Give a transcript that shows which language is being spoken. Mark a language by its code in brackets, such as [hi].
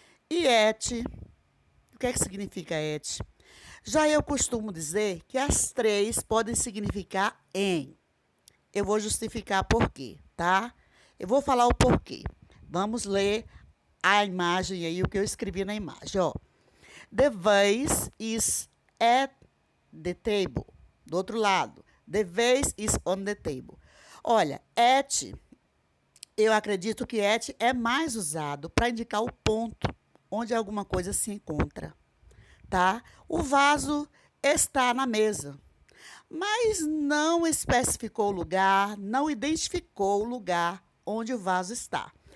[pt] E at, o que é que significa at? Já eu costumo dizer que as três podem significar em. Eu vou justificar por quê, tá? Eu vou falar o porquê. Vamos ler a imagem aí, o que eu escrevi na imagem, ó. [en] The vase is at the table. [pt] Do outro lado, [en] the vase is on the table. [pt] Olha, at, eu acredito que at é mais usado para indicar o ponto onde alguma coisa se encontra, tá? O vaso está na mesa, mas não especificou o lugar, não identificou o lugar onde o vaso está.